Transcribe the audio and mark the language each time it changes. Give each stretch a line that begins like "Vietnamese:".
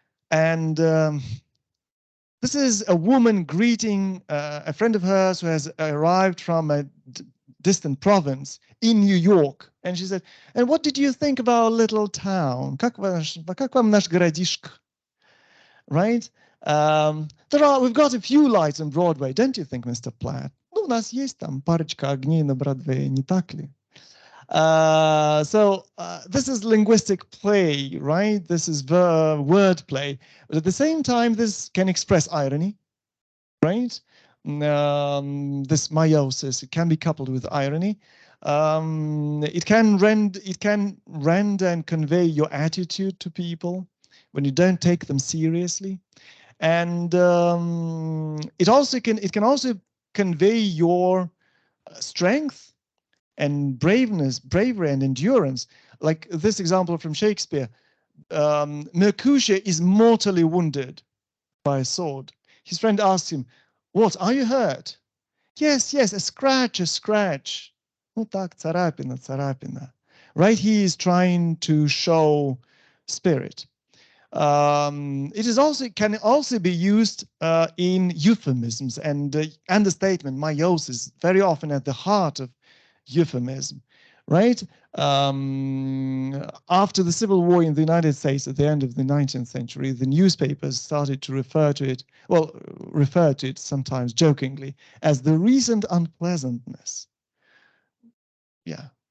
English: And this is a woman greeting a friend of hers who has arrived from a distant province in New York. And she said, and what did you think of our little town?
Russian: Как вам наш городишко? Right?
English: We've got a few lights on Broadway, don't you think, Mr. Platt?
Russian: Ну, у нас есть там парочка огней на Бродвее, не так ли?
English: So this is linguistic play, right? This is word play. But at the same time, this can express irony, right? This meiosis, it can be coupled with irony. It can render and convey your attitude to people when you don't take them seriously, and it can also convey your strength and bravery and endurance. Like this example from Shakespeare, Mercutio is mortally wounded by a sword. His friend asks him, "What, are you hurt?" Yes, yes, a scratch, a scratch.
Russian: Ну так, царапина, царапина.
English: Right? He is trying to show spirit. It can also be used in euphemisms and understatement, meiosis, very often at the heart of euphemism, right? After the Civil War in the United States at the end of the 19th century, the newspapers started to refer to it sometimes jokingly as the recent unpleasantness. Yeah.